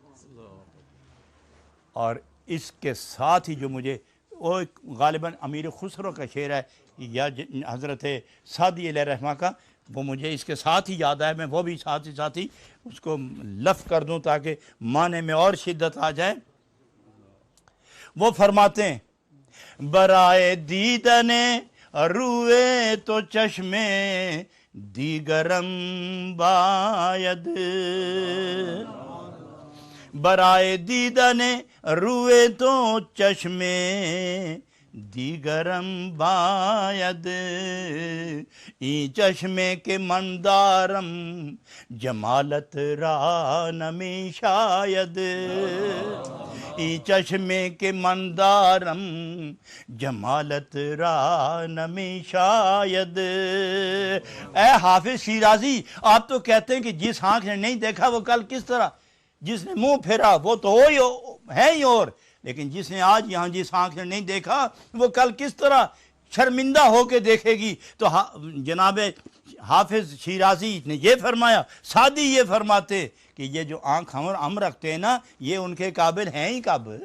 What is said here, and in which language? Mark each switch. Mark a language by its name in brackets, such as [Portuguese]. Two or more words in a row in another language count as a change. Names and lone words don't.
[Urdu] اور اس کے ساتھ ہی جو مجھے وہ غالباً امیر خسرو کا شعر ہے یا حضرت سعدی علیہ رحمہ کا، وہ مجھے اس کے ساتھ ہی یاد آیا، میں وہ بھی ساتھ ہی اس کو لفظ کر دوں تاکہ معنی میں اور شدت آ جائے۔ وہ فرماتے ہیں [Persian] برائے دیدن روئے تو چشمے دیگرم باید، برائے دیدن روئے تو چشمے دیگرم باید، این چشمے کے مندارم جمالت را نمی شاید، این چشمے کے مندارم جمالت را نمی شاید۔ [Urdu] اے حافظ شیرازی، آپ تو کہتے ہیں کہ جس آنکھ نے نہیں دیکھا وہ کل کس طرح، جس نے منہ پھیرا وہ تو ہے ہی، اور لیکن جس نے آج یہاں جس آنکھ نے نہیں دیکھا وہ کل کس طرح شرمندہ ہو کے دیکھے گی۔ تو جناب حافظ شیرازی نے یہ فرمایا، سعدی یہ فرماتے کہ یہ جو آنکھ ہم رکھتے ہیں نا، یہ ان کے قابل ہیں ہی کب؟